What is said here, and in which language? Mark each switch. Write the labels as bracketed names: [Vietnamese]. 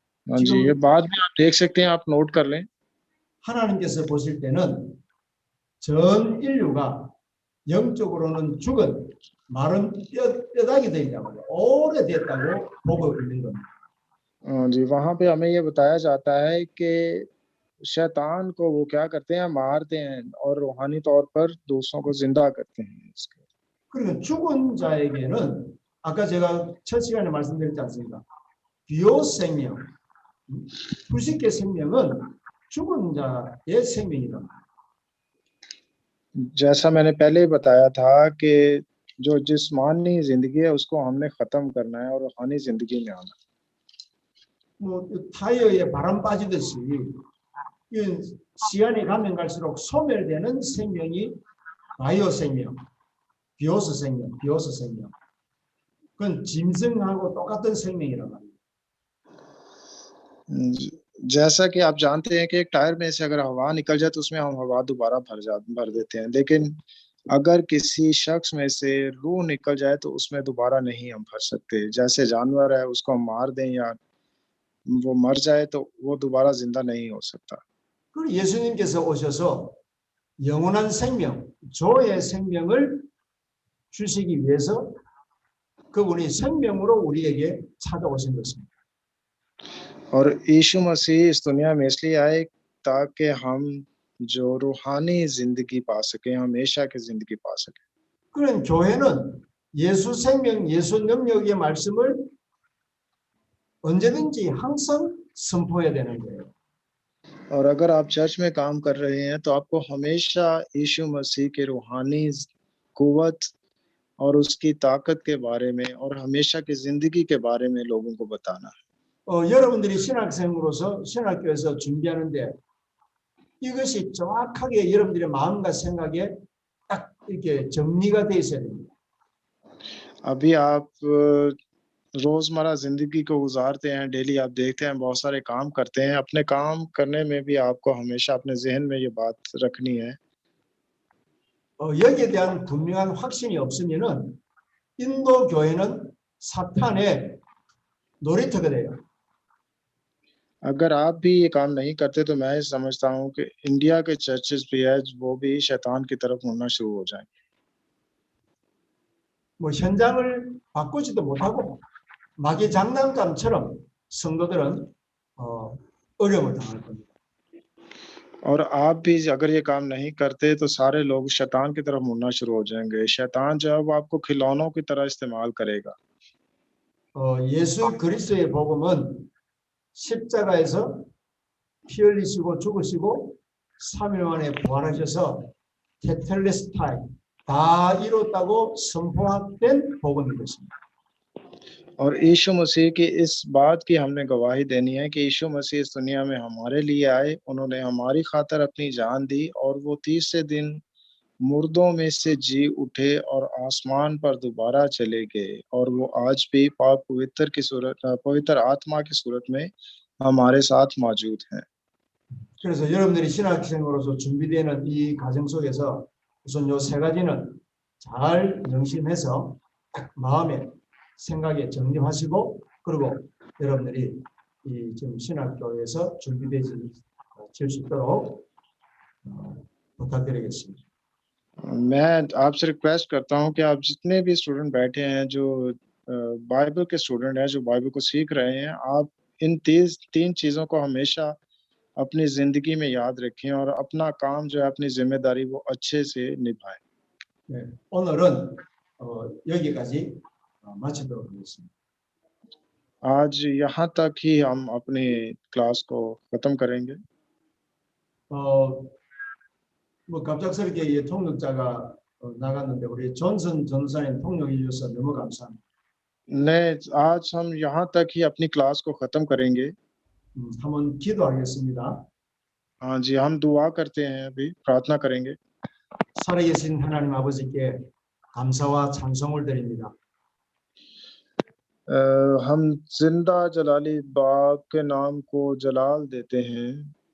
[Hindi] हाँ जी, ये बाद में आप देख सकते हैं, आप नोट कर लें। [Korean] 하나님께서 보실 때는 전 인류가 영적으로는 죽은 마른 뼈다귀들이라고 오래됐다고 보고 있는 겁니다. [Hindi] हाँ जी, वहां पे हमें ये बताया जाता है कि शैतान को वो क्या करते हैं, मारते हैं और रूहानी तौर पर दूसरों को जिंदा करते हैं। [Korean] 그리고 죽은 자에게는 아까 제가 첫 시간에 말씀드렸지 않습니까? 비오스 생명, 불식계 생명은 죽은 자의 생명이다. [Hindi] जैसा मैंने पहले ही बताया था कि जो जिस्मानी जिंदगी है उसको हमने खत्म करना है और रूहानी जिंदगी में आना है। [Korean] 뭐 타이어에 바람 빠지듯이 이 시간이 가면 갈수록 소멸되는 생명이 바이오 생명, 비오스 생명, 비오스 생명. 그건 짐승하고 똑같은 생명이란 말이에요. [Hindi] जैसा कि आप जानते हैं कि एक टायर में से अगर हवा निकल जाए तो उसमें हम हवा दोबारा भर देते हैं, लेकिन अगर किसी शख्स में से रूह निकल जाए तो उसमें दोबारा नहीं हम भर सकते। जैसे जानवर है उसको हम मार दें या वो मर जाए तो वो दोबारा जिंदा नहीं हो सकता। [Korean] 그리고 예수님께서 오셔서 영원한 생명, 조의 생명을 주시기 위해서 그분이 생명으로 우리에게 찾아오신 것입니다. [Hindi] और यीशु मसीह इस दुनिया में इसलिए आए ताकि हम जो रूहानी जिंदगी पा सके, हमेशा की जिंदगी पा सके। [Korean] 그런 교회는 예수 생명, 예수 능력의 말씀을 언제든지 항상 선포해야 되는 거예요. [Hindi] और अगर आप चर्च में काम कर रहे हैं तो आपको हमेशा यीशु मसीह के रूहानी कुव्वत और उसकी ताकत के बारे में और हमेशा की जिंदगी के बारे में लोगों को बताना है। [Korean] 여러분들이 신학생으로서 신학교에서 준비하는데 이것이 정확하게 여러분들의 마음과 생각에 딱 이렇게 정리가 돼 있어야 됩니다. [Hindi] अभी आप रोजमर्रा जिंदगी को गुजारते हैं, डेली आप देखते हैं बहुत सारे काम करते हैं, अपने काम करने में भी आपको हमेशा अपने जहन में ये बात रखनी है। [Korean] 여기에 대한 분명한 확신이 없으면은 인도 교회는 사탄의 놀이터가 돼요. [Hindi] अगर आप भी ये काम नहीं करते तो मैं समझता हूँ कि इंडिया के चर्चेस भी है वो भी शैतान की तरफ मुड़ना शुरू हो जाएंगे। [Korean] 뭐 현장을 바꾸지도 못하고 마귀 장난감처럼 성도들은 어려움을 당할 겁니다. [Hindi] और आप भी अगर ये काम नहीं करते तो सारे लोग शैतान की तरफ मुड़ना शुरू हो जाएंगे। शैतान जो है वो आपको खिलौनों की तरह इस्तेमाल करेगा। [Korean] 예수 그리스도의 복음은 십자가에서 피 흘리시고 죽으시고 3일 만에 부활하셔서 테텔레스타이 다 이뤘다고 선포된 복음인 것입니다. [Hindi] और यीशु मसीह की इस बात की हमने गवाही देनी है कि यीशु मसीह इस दुनिया में हमारे लिए आए, उन्होंने हमारी खातिर अपनी जान दी और वो तीसरे दिन मुर्दों में से जी उठे और आसमान पर दोबारा चले गए और वो आज भी पाक पवित्र आत्मा की सूरत में हमारे साथ मौजूद हैं। [Korean] 그래서 여러분들이 신학생으로서 준비되는 이 과정 속에서 우선 요 세 가지는 잘 명심해서 딱 마음에 생각에 정립하시고 그리고 여러분들이 이 지금 신학교에서 준비되실 수 있도록 부탁드리겠습니다. [Hindi] मैं आपसे रिक्वेस्ट करता हूं कि आप जितने भी स्टूडेंट बैठे हैं जो बाइबल के स्टूडेंट हैं जो बाइबल को सीख रहे हैं, आप इन तीन चीज़ों को हमेशा अपनी ज़िंदगी में याद रखें और अपना काम जो है अपनी जिम्मेदारी वो अच्छे से निभाएं। [Korean] 네, 오늘은 여기까지 마치도록 하겠습니다. [Hindi] आज यहाँ तक ही हम अपनी क्लास को ख़त्म करेंगे। [Korean] 뭐 갑작스럽게 이 통역자가 나갔는데 우리 존슨 전사님 통역해 주셔서 너무 감사합니다. [Hindi] ने आज हम यहाँ तक ही अपनी क्लास को ख़त्म करेंगे। [Korean] 한번 기도하겠습니다. [Hindi] हाँ जी, हम दुआ करते हैं, अभी प्रार्थना करेंगे। [Korean] 살아계신 하나님 아버지께 감사와 찬송을 드립니다. [Hindi] हम जिंदा जलाली बाप के नाम को जलाल देते हैं।